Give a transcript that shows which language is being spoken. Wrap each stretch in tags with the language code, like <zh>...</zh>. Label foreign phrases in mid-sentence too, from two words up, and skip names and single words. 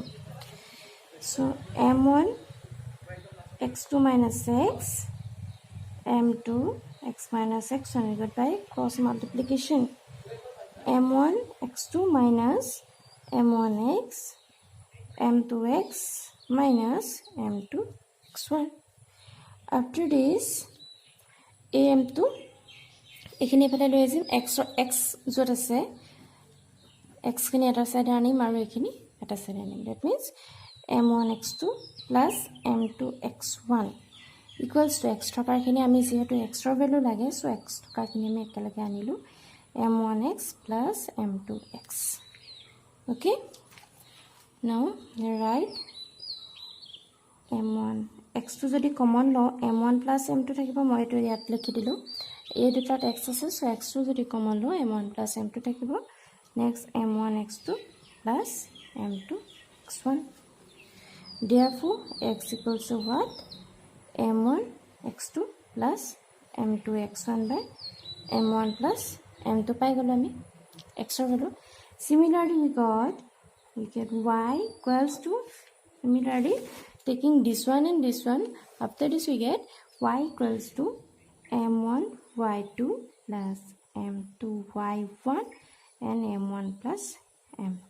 <en>So M1 x2 minus x, M2 x minus x1 divided by cross multiplication. M1 x2 minus M1x, M2x minus M2 x1. After this, AM2</en> <as>এইখিনি এফালে লৈ আহিম x য'ত আছে xখিনি এটা সাইডে আনিম আৰু এইখিনি এটা সাইডে আনিম</as> <en>that means m1x2 plus m2x1 equals to x</en> <as>থকাৰখিনি আমি যেহেতু x ৰ ভ্যালু লাগে সো x থকাৰখিনি আমি একেলগে আনিলো</as> <en>m1x plus m2x. Okay, now write m1 x2</en> <as>যদি কমন ল</as> <en>m1 plus m2</en> <as>থাকিব মই এটো ইয়াত লিখি দিলো এই দুটাত x আছে সো x2 যদি কমন ল</as> <en>m1 plus m2</en> <as>থাকিব</as> <en>next m1 x2 plus m2 x1. Therefore x equals to what? m1 x2 plus m2 x1 by m1 plus m2</en> <as>পাই গলো আমি</as> <en>x ৰ ভ্যালু. Similarly we get y equals to, similarly taking this one and this one, after this we get y equals to m1 y2 plus m2 y1 and m1 plus m2.</en>